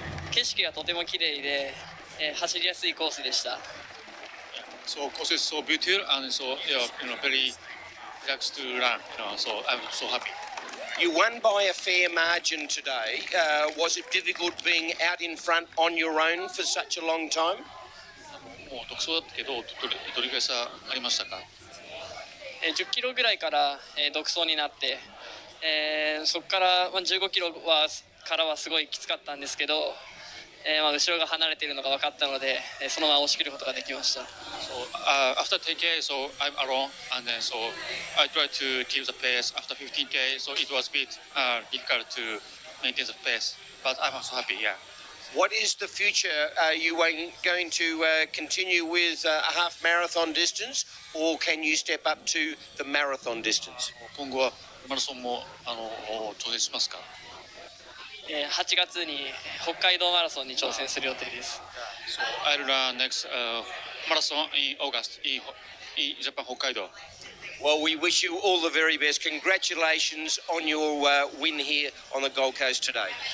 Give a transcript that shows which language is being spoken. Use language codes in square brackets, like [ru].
[ja] 景色がとても綺麗で、走りやすいコースでした。 [en] So course is so beautiful and so very relaxed to run. So I'm so happy. You won by a fair margin today. Was it difficult being out in front on your own for such a long time? [ja] もう独走だったけど、どれぐらい差ありましたか 10キロぐらいから、独走になって、そこから、15キロからはすごいきつかったんですけど、後ろが離れているのが分かったので、そのまま押し切ることができました。 [en] So after 10K, so I'm alone, and then so I tried to keep the pace. After 15K, so it was a bit difficult to maintain the pace, but I'm also happy. Yeah. What is the future? Are you going to continue with a half marathon distance, or can you step up to the marathon distance? [ja] 今後はマラソンも挑戦しますか 8月に北海道マラソンに挑戦する予定です。 [en] So I'll run next marathon in August in Japan, Hokkaido. Well, we wish you all the very best. Congratulations on your win here on the Gold Coast today.